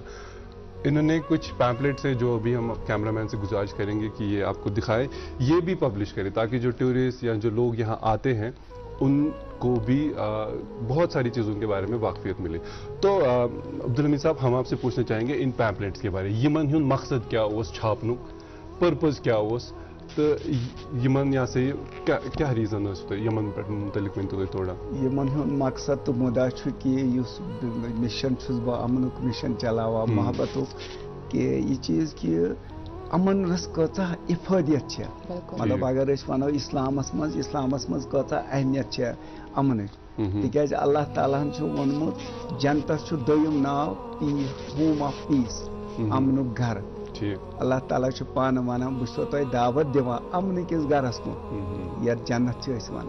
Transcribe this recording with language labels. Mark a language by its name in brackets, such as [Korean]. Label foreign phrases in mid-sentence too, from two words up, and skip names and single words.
[Urdu] انہوں نے کچھ پیمپلیٹس ہیں جو ابھی ہم کیمرہ مین سے گزارش کریں گے کہ یہ آپ کو دکھائے, یہ بھی پبلش کرے تاکہ جو ٹورسٹ یا جو لوگ یہاں آتے ہیں ان کو بھی بہت ساری چیزوں کے بارے میں واقفیت ملے. تو عبدالحمید صاحب, ہم آپ سے پوچھنا چاہیں گے ان پیمپلیٹس کے بارے میں, [Kashmiri] یمن ہند مقصد کیا اوس چھاپنک, پرپز کیا اوس, تو یمن یا سے کیا ریزن اس تو یمن پہ متعلق ون تو تھوڑا. یمن ہند مقصد تو مدعا کہ اس مشن چھس بہ امنک مشن چلاوا محبتک, کہ یہ چیز کہ امن رس کچھ افادیت چھ, مطلب اگر اس ونو اسلامس مز کچھ اہمیت امن, تکیاز اللہ تعالیٰ ہن ونمت جنتس دویم ناو [English] home of peace, [Kashmiri] امنک گھر. اللہ تعالیٰ پانہ ونان بہ چھسو تۄہہِ دعوت دِوان امن کس گھرس کُن یتھ جنت ونان.